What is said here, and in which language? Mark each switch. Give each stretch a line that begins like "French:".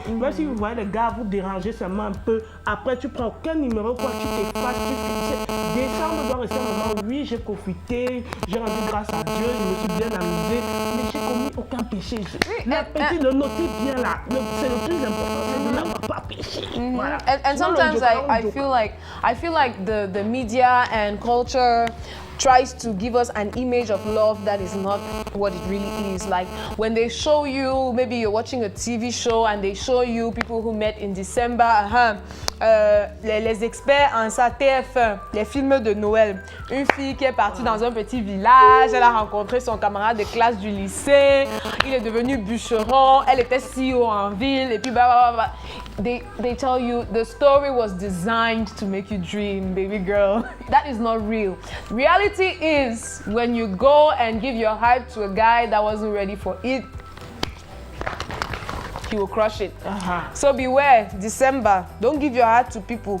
French: Même si vous voyez les gars vous déranger seulement un peu, après tu prends aucun numéro, quoi, tu t'effaces, tu fais. Décembre doit rester un moment, oui, j'ai profité, j'ai rendu grâce à Dieu, je me suis bien amusé, mais j'ai commis aucun péché. Le notez bien là, c'est le plus important, c'est de n'avoir pas péché. Voilà.
English: And sometimes I feel like the media and culture tries to give us an image of love that is not what it really is. Like when they show you, maybe you're watching a TV show and they show you people who met in December,
French: les experts en ça, TF1, les films de Noël. Une fille qui est partie dans un petit village, elle a rencontré son camarade de classe du lycée, il est devenu bûcheron, elle était CEO en ville, et puis
English: They tell you the story was designed to make you dream, baby girl. That is not real. Reality is when you go and give your heart to a guy that wasn't ready for it, he will crush it. So beware, December. Don't give your heart to people.